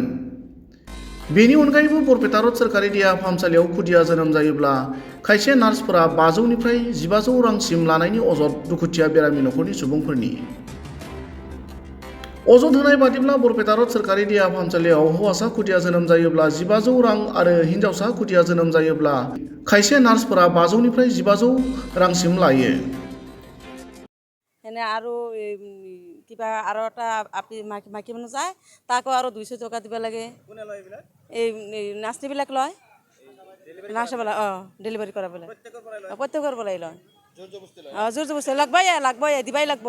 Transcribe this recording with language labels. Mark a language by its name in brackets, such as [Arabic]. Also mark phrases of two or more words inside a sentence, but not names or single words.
[Bodo] बेनि अनगायैबो बरपेटा रड सोरखारि देहा फाहामसालियाव खुदिया जोनोम जायोब्ला खायसे नार्सफोरा 500 निफ्राय 1500 रांसिम लानायनि अजद दुखुथिया बेरामि नखरनि सुबुंफोरनि। अजद होनाय बादिब्ला बरपेटा रड सोरखारि देहा फाहामसालियाव हौवासा खुदिया जोनोम जायोब्ला 1500 रां आरो हिन्जावसा खुदिया जोनोम जायोब्ला खायसे नार्सफोरा 500 निफ्राय 1500 रांसिम लायो। [Assamese] এনে আৰু কিবা আৰু এটা আপি মাইকী মানুহ যায় তাকো আৰু 200 টকা দিব লাগে। এই নাৰ্ছবিলাক লয়, নাৰ্ছবিলাক ডেলিভাৰী কৰাবলৈ প্ৰত্যেকৰ পৰাই লয়। জোৰ জবস্তি লাগবই দিবাই লাগব।